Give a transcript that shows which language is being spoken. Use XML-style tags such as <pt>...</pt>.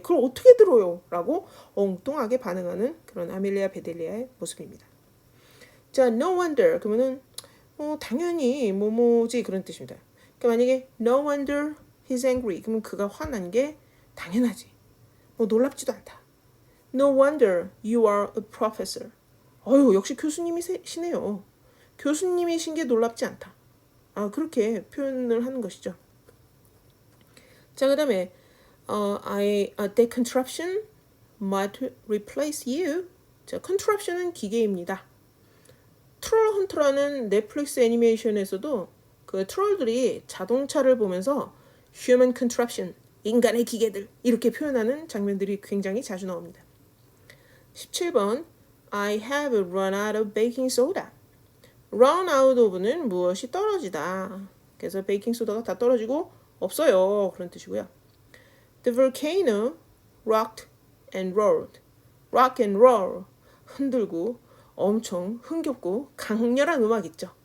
<ko>그걸 어떻게 들어요? 라고 엉뚱하게 반응하는 그런 아멜리아 베델리아의 모습입니다. 자,</ko> <en>no wonder</en> <ko>그러면은 당연히 뭐뭐지 그런 뜻입니다. 그러니까 만약에</ko> <en>no wonder he's angry</en> <ko>그러면 그가 화난 게 당연하지. 뭐 놀랍지도 않다.</ko> <en>No wonder you are a professor.</en> <ko>역시 교수님이시네요. 교수님이신 게 놀랍지 않다. 그렇게 표현을 하는 것이죠. 자, 그 다음에</ko> <en>the contraption might replace you.</en> <ko>자, contraption은 기계입니다. 트롤 헌터라는 넷플릭스 애니메이션에서도 그 트롤들이 자동차를 보면서</ko> <en>human contraption,</en> <ko>인간의 기계들 이렇게 표현하는 장면들이 굉장히 자주 나옵니다.</ko> <en>17번 I have run out of baking soda.</en> <ko>run out of는 무엇이 떨어지다. 그래서 베이킹 소다가 다 떨어지고 없어요. 그런 뜻이고요.</ko> <en>The volcano rocked and rolled. rock and roll.</en> <ko>흔들고 엄청 흥겹고 강렬한 음악 있죠.</ko>